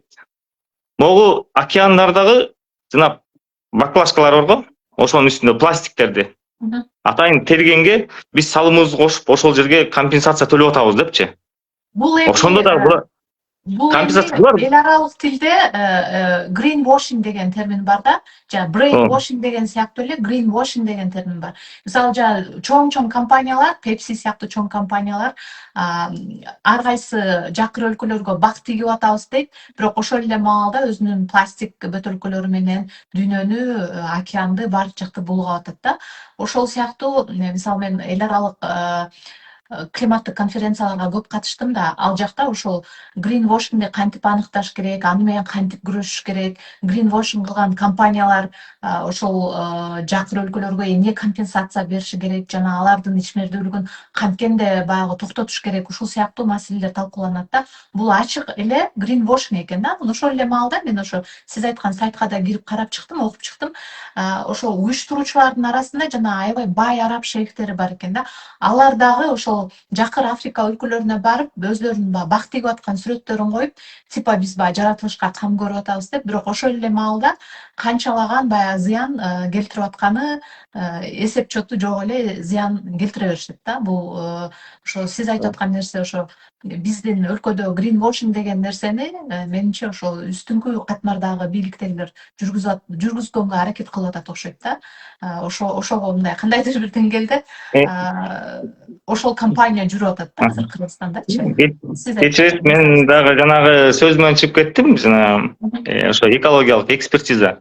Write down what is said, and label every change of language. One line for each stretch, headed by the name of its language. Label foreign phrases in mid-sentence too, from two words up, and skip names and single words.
Kyrgyz: Могу океандардагы жана баклажкалар бар го, ошонун үстүндө пластиктерди. Атайын тергенге биз салымыбызды кошуп ошол жерге компенсация төлөп атабыз депчи. Ошондо да компенсация бар. Эл аралык тилде
English: green washing
Kyrgyz: деген термин бар да, жана
English: brain washing
Kyrgyz: деген сыяктуу эле
English: green washing
Kyrgyz: деген термин бар. Мисалы чоң компаниялар, Pepsi сыяктуу чоң компаниялар ар кайсы жакыр өлкөлөргө бак тигип атабыз дейт, бирок ошол эле маалда өзүнүн пластик бөтөлкөлөрү менен дүйнөнү, океанды баары жакты булгап атат да. Ошол сыяктуу мисалы мен эл аралык климаттык конференцияларга көп катыштым да, ал жакта ошол
English: green washingди
Kyrgyz: кантип аныкташ керек, аны менен кантип күрөшүш керек,
English: green washing
Kyrgyz: кылган компаниялар ошол жакыр өлкөлөргө эмне компенсация бериши керек, жана алардын ишмердүүлүгүн канткенде баягы токтотуш керек, ушул сыяктуу маселелер талкууланат да. Бул ачык эле
English: green washing
Kyrgyz: экен да. Ошол эле маалда мен ошо сиз айткан сайтка да кирип карап чыктым, окуп чыктым. Ошол уюштуруучулардын арасында жана аябай бай араб шейхтери бар экен да. Алар дагы ошол жакыр Африка өлкөлөрүнө барып, өзлөрүнүн бак тигип аткан сүрөттөрүн коюп, типа биз жаратылышка кам көрүп атабыз деп, бирок ошол эле маалда канчалаган баягы зыян келтирип атканы эсеп-чету жок эле зыян келтире беришет да. Бул ошо сиз айтып аткан нерсе ошо биздин өлкөдө
English: green washing
Kyrgyz: деген нерсени менимче ошол үстүңкү катмардагы бийликтегилер жүргүзгөнгө аракет кылып атат окшойт да. Ошого мындай кандайдыр бир деңгээлде ошол компания жүрүп атат да азыр Кыргызстандачы. Кечиресиз, мен дагы жанагы сөзүмөн чыгып кеттим, жана ошо экологиялык экспертиза.